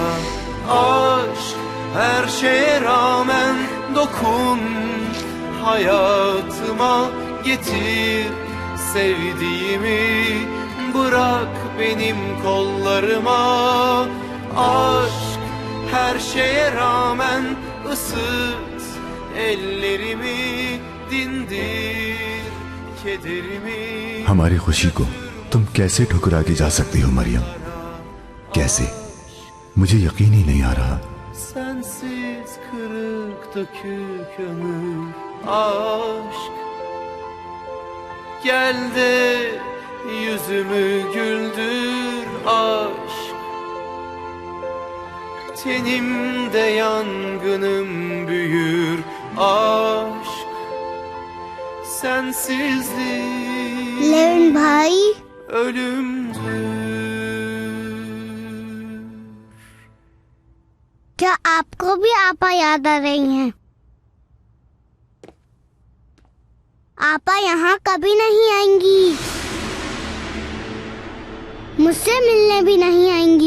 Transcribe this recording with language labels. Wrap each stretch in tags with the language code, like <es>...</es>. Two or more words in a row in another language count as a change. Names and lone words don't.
<tr>Aşk her şeye rağmen dokun hayatıma, getir sevdiğimi, bırak benim kollarıma. Aşk her şeye rağmen ısıt ellerimi, dindir kederimi.</tr> <hi>हमारी खुशी को तुम कैसे ठुकरा के जा सकती हो मरियम? कैसे? मुझे यकीन ही नहीं आ रहा.</hi> <tr>Sensiz kırık dökük ömür. Aşk gel de yüzümü güldür. Aşk tenimde yangınım büyür. Aşk sensizlik</tr> <hi>लेविन भाई,</hi> <tr>ölümdür.</tr> <hi>क्या आपको भी आपा याद आ रही हैं? आपा यहाँ कभी नहीं आएंगी, मुझसे मिलने भी नहीं आएंगी.</hi>